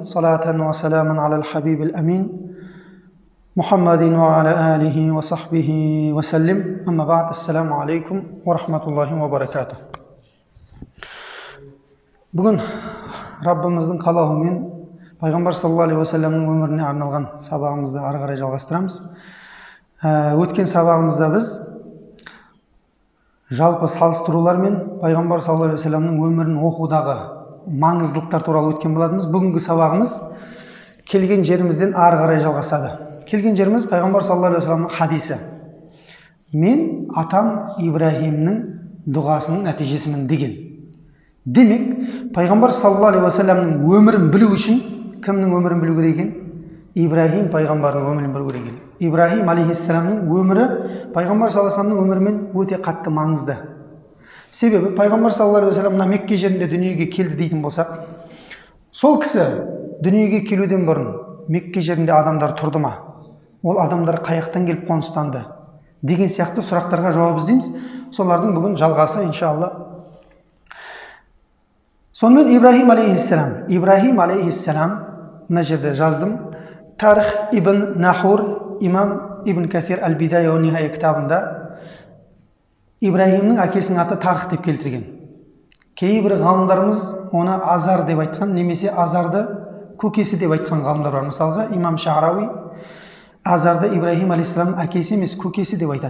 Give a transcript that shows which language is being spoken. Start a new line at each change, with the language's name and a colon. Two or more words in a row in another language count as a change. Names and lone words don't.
Arabic: صلاةً وسلامًا على الحبيب الأمين. محمدٍ وعلى آله وصحبه وسلم. أما بعد. السلام عليكم ورحمة الله وبركاته.
Kazakh: Бүгін Раббымыздың қалауымен Пайғамбар
Arabic: صلى الله عليه وسلم
Kazakh: өміріне арналған сабағымызды ары қарай жалғастырамыз. Өткен сабағымызда біз жалпы салыстырулар мен Пайғамбар
Arabic: صلى الله عليه وسلم
Kazakh: өмірін оқудағы маңыздылықтар туралы өткен болатынбыз. Бүгінгі сабағымыз келген жерімізден ары қарай жалғасады. Келген жеріміз Пайғамбар
Arabic: صلى الله عليه وسلم
Kazakh: хадисі. Мен атам Ибраһимнің дұғасының нәтижесімін деген. Демек, Пайғамбар
Arabic: صلى الله عليه وسلم
Kazakh: өмірін білу үшін кімнің өмірін білу керек екен? Ибраһим пайғамбардың өмірін білу керек екен. Ибраһим алейхиссаламның өмірі Пайғамбар
Arabic: صلى الله عليه وسلم
Kazakh: өмірімен өте қатты маңызды. Себебі Пайғамбар
Arabic: صلى الله عليه وسلم
Kazakh: мына Мекке жерінде дүниеге келді дейтін болсақ, сол кісі дүниеге келуден бұрын Мекке жерінде адамдар тұрды ма? Ол адамдар қаяқтан келіп қоныстанды? Деген сияқты сұрақтарға жауап іздейміз. Солардың бүгін жалғасы иншалла. Сонымен Ибраһим алейхиссалам, мына жерде жаздым. Тарих ибн Нахур, имам ибн Касир аль-Бидая ва Нихая кітабында Ибраһимнің әкесінің аты Тарих деп келтірген. Кейбір ғалымдарымыз оны Азар деп айтқан, немесе Азарды көкесі деп айтқан ғалымдар бар. Мысалға, имам Ша'рауи Азарды Ибраһим алейхиссаламның әкесі емес, көкесі деп айтады.